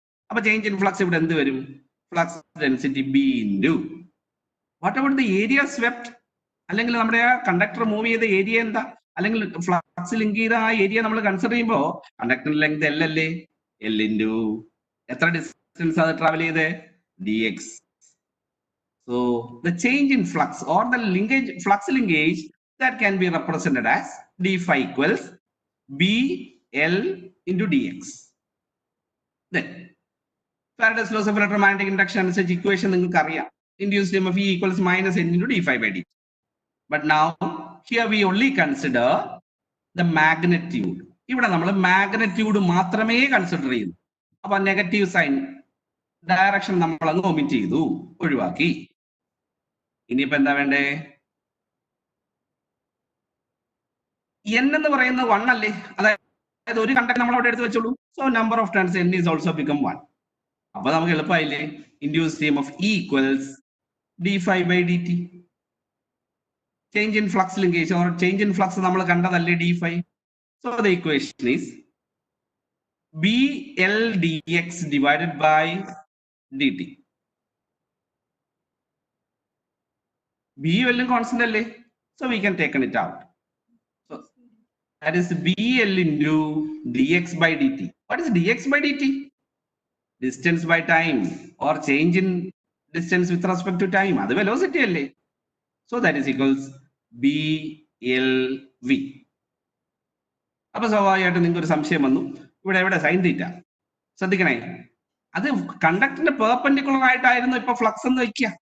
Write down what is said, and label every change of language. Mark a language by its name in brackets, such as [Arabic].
[Malayalam] അപ്പൊ change in flux ഇവിടെ എന്ത് വരും? Flux density B into what about the area swept, അല്ലെങ്കിൽ നമ്മുടെ ആ കണ്ടക്ടർ മൂവ് ചെയ്ത ഏരിയ എന്താ, അല്ലെങ്കിൽ ഫ്ലക്സ് ലിങ്ക് ചെയ്ത ആ ഏരിയ നമ്മൾ കൺസിഡർ ചെയ്യുമ്പോൾ കണ്ടക്ടർ ലെങ്ത് L അല്ലേ? L ഇൻറ്റു എത്ര ഡിസ്റ്റൻസ് അത് ട്രാവൽ ചെയ്തേ? [English] dx. So the change in flux or the linkage, flux linkage, that can be represented as d∅ equals BL into dx. Then Faraday's laws of electromagnetic induction [Malayalam] അനുസരിച്ച് [English] equation [Malayalam] നിങ്ങൾക്ക് അറിയാം. [English] Induced EMF E equals minus n into d∅ by dt. But now here we only consider the magnitude. [Malayalam] ഇവിടെ നമ്മൾ magnitude മാത്രമേ consider ചെയ്യുന്നു. അപ്പൊ negative sign direction നമ്മൾ അങ്ങ് ഒമിറ്റ് ചെയ്തു, ഒഴിവാക്കി. ഇനിയിപ്പോ എന്താ വേണ്ടേ? n എന്ന് പറയുന്നത് 1 അല്ലേ? അതായത് ഒരു കണ്ടക്ടർ നമ്മൾ അവിടെ എടുത്ത് വെച്ചോളൂ. [English] So number of turns n is also become 1. [Malayalam] അപ്പൊ നമുക്ക് എളുപ്പമായില്ലേ? [English] Induced EMF E equals d∅ by dt. Change in flux linkage or change in flux [Malayalam] നമ്മൾ കണ്ടതല്ലേ [English] d∅. So the equation is BL dx divided by dt. B value constant അല്ലേ? So we can take it out. So that is BL into dx by dt. What is dx by dt? Distance by time or change in distance with respect to time. [Malayalam] അത് velocity അല്ലേ? [English] So that is equals BLV. [Malayalam] അപ്പൊ സ്വാഭാവികമായിട്ട് നിങ്ങൾക്ക് ഒരു സംശയം വന്നു, ഇവിടെ sine theta. ശ്രദ്ധിക്കണേ, അത് കണ്ടക്ടറിന്റെ പെർപെൻഡിക്കുലർ ആയിട്ടായിരുന്നു ഇപ്പൊ ഫ്ലക്സ് എന്ന് വെക്കുക.